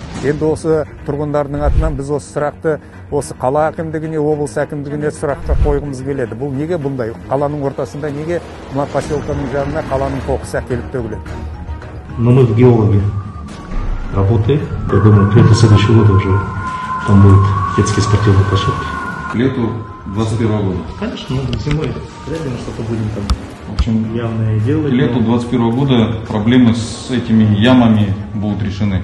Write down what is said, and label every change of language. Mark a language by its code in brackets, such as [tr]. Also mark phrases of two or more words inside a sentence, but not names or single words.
[kk] Енді осы тұрғындардың атынан біз осы сұрақты осы қала әкімдігіне, облыс әкімдігіне сұраққа қойғымыз келеді. Бұл неге бұндай? Қаланың ортасында неге мына поселканың жанына қаланың қоқысы әкеліп төгіледі? [ru] Но мы в геологии работаем. Я думаю, к лету следующего года уже там будут детские спортивные площадки. К лету 2021 года? Конечно, зимой реально что-то будем там. В общем, явное дело. К лету 2021 года проблемы с этими ямами будут решены.